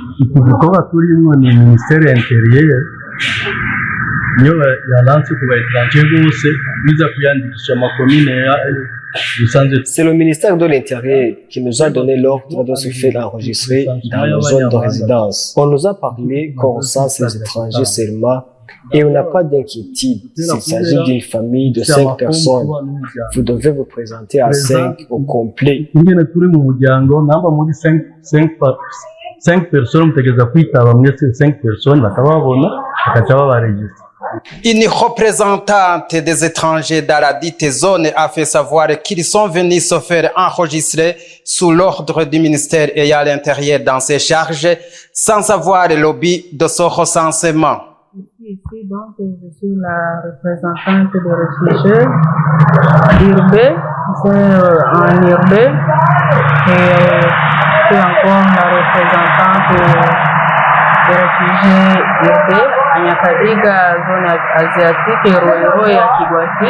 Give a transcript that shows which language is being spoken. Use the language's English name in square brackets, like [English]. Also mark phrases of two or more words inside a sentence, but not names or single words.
[French] C'est le ministère de l'Intérieur qui nous a donné l'ordre de se faire enregistrer dans nos zones de résidence. On nous a parlé qu'on recense les étrangers seulement et on n'a pas d'inquiétude. S'il s'agit d'une famille de 5 personnes, vous devez vous présenter à 5 au complet. 5 personnes, [Rundi] mtegeza kwitaba mwese 5 personnes bakababona bakaca babaregistra. [French] Une représentante des étrangers dans la dite zone a fait savoir qu'ils sont venus se faire enregistrer sous l'ordre du ministère ayant l'intérieur dans ses charges, sans savoir le but de ce recensement. Ici, donc, je suis la représentante des réfugiés urbains, en urbain, et je suis encore la représentante des réfugiés urbains à Nyakabiga, zone asiatique, et Roero et à Kigwati.